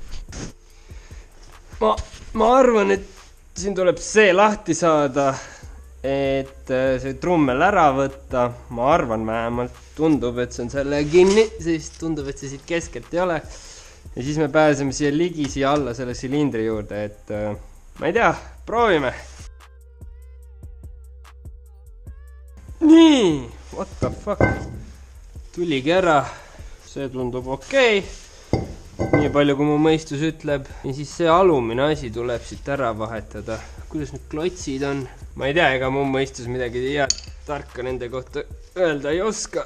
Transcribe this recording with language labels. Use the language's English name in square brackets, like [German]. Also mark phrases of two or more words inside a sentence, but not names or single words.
[Estonian] Ma arvan, et siin tuleb see lahti saada, et see trummel ära võtta. Ma arvan vähemalt, tundub, et see on selle kinni, siis tundub, et see siit keskelt ei ole. Ja siis me pääseme siia ligi, siia alla selle silindri juurde, et ma ei tea, proovime. Nii, [English] what the fuck? [Estonian] Tuligi ära, see tundub okei. Nii palju, kui mu mõistus ütleb. Ja siis see alumine asi tuleb siit ära vahetada. Kuidas need klotsid on? Ma ei tea, ega mu mõistus midagi head tarka nende kohta öelda ei oska.